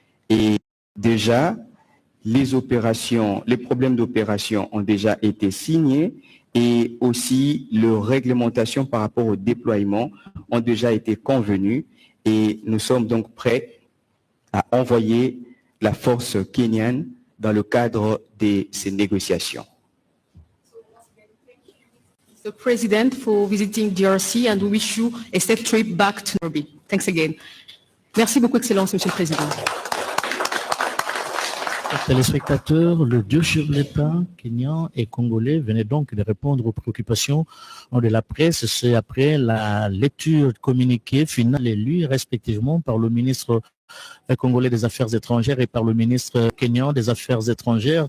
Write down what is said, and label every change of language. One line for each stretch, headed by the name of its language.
French: Et déjà, les problèmes d'opération ont déjà été signés et aussi leur réglementation par rapport au déploiement ont déjà été convenus et nous sommes donc prêts à envoyer la force kenyane dans le cadre de ces négociations.
English: The President for visiting DRC and we wish you a safe trip back to Nairobi. Thanks again.
French: Merci beaucoup, Excellence, Monsieur le Président. Téléspectateurs, le deux chefs d'État kenyan et congolais venaient donc de répondre aux préoccupations de la presse. C'est après la lecture communiquée finale et lue respectivement par le ministre congolais des Affaires étrangères et par le ministre kenyan des Affaires étrangères.